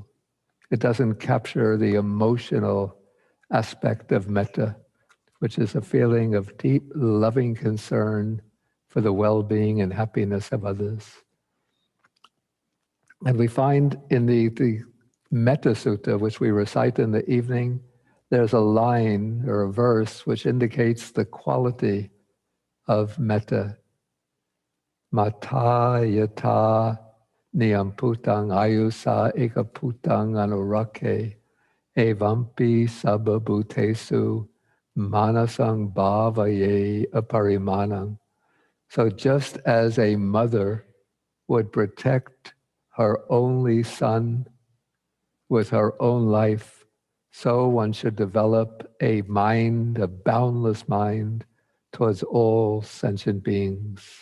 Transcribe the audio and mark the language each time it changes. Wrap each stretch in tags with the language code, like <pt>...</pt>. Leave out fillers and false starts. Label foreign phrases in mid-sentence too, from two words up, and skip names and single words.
<en>It doesn't capture the emotional aspect of metta, which is a feeling of deep, loving concern for the well-being and happiness of others. And we find in the Metta Sutta, which we recite in the evening, there's a line or a verse which indicates the quality of metta.</en> <pi>Mata yata niyamputang ayusa ekaputang anurake evampi sababhutesu manasang bhavaye aparimanang.</pi> <en>So just as a mother would protect her only son with her own life, so one should develop a mind, a boundless mind, towards all sentient beings.</en>